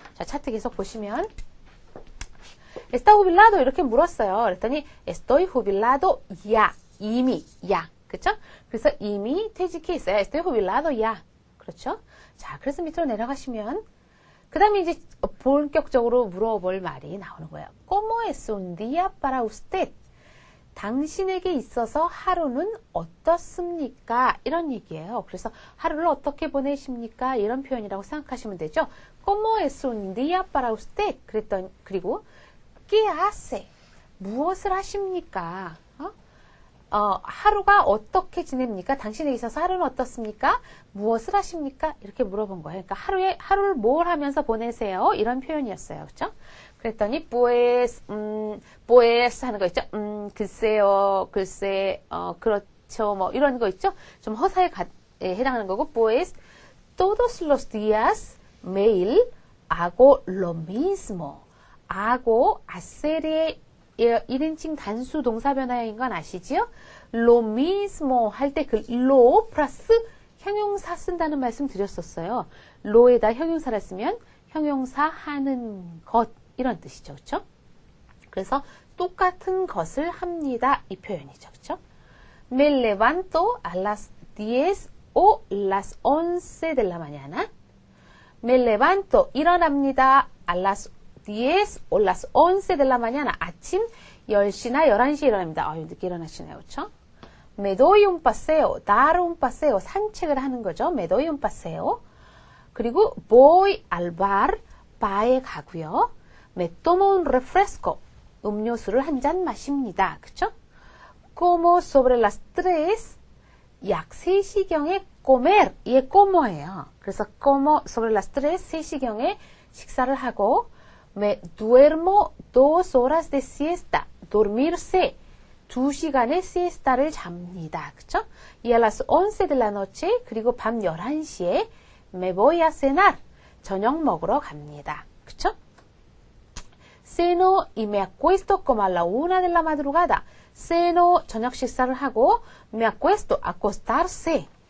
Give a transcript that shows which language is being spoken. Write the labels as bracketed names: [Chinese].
[Korean] 자, 차트 계속 보시면 [Spanish] está jubilado [Korean] 이렇게 물었어요. 그랬더니 [Spanish] estoy jubilado ya. [Korean] 이미 ya. 그렇죠? 그래서 이미 퇴직해 있어요. [Spanish] estoy jubilado ya. [Korean] 그렇죠? 자, 그래서 밑으로 내려가시면 그 다음에 이제 본격적으로 물어볼 말이 나오는 거예요. [Spanish] ¿Cómo es un día para usted? [Korean] 당신에게 있어서 하루는 어떻습니까? 이런 얘기예요. 그래서 하루를 어떻게 보내십니까? 이런 표현이라고 생각하시면 되죠. [Spanish] ¿Cómo es un día para usted? [Korean] 그리고 [Spanish] ¿Qué hace? [Korean] 무엇을 하십니까? 하루가 어떻게 지냅니까? 당신에게 있어서 하루는 어떻습니까? 무엇을 하십니까? 이렇게 물어본 거예요. 그러니까 하루를 뭘 하면서 보내세요? 이런 표현이었어요. 그렇죠? 그랬더니 pues 하는 거 있죠? 글쎄요, 글쎄, 그렇죠, 뭐 이런 거 있죠? 좀 허사에 해당하는 거고 [Spanish] pues todos los días [Korean] 매일 [Spanish] hago lo mismo. [Korean] hago hacer의 1인칭 단수 동사 변화인 건 아시지요? lo mismo 할 때 그 lo 플러스 형용사 쓴다는 말씀 드렸었어요. lo에다 형용사를 쓰면 형용사 하는 것 이런 뜻이죠. 그렇죠? 그래서 똑같은 것을 합니다. 이 표현이죠. 그렇죠? [Spanish] Me levanto a las 10 o las 11 de la mañana. Me levanto [Korean] 일어납니다. [Spanish] a las 10 o las 11 de la mañana. [Korean] 아침 10시나 11시에 일어납니다. 늦게 일어나시네요. 그렇죠? [Spanish] Me doy un paseo. [Korean] dar un paseo. 산책을 하는 거죠. [Spanish] Me doy un paseo. [Korean] 그리고 [Spanish] voy al bar. [Korean] 바에 가고요. [Spanish] Me tomo un refresco. [Korean] 음료수를 한 잔 마십니다. [Spanish] 그렇죠? Como sobre las 3. [Korean] 약 3시경에 [Spanish] comer. [Korean] 이게 como예요. 그래서 [Spanish] como sobre las 3. [Korean] 3시경에 식사를 하고 [Spanish] Me duermo 2 horas de siesta. dormirse. [Korean] 2시간의 siesta를 잡니다. [Spanish] 그쵸? Y a las 11 de la noche. [Korean] 그리고 밤 11시에 [Spanish] me voy a cenar. [Korean] 저녁 먹으러 갑니다. 그쵸? [Spanish] Ceno y me acuesto como a la 1 de la madrugada. Ceno, [Korean] 저녁 식사를 하고 [Spanish] me acuesto, acostarse.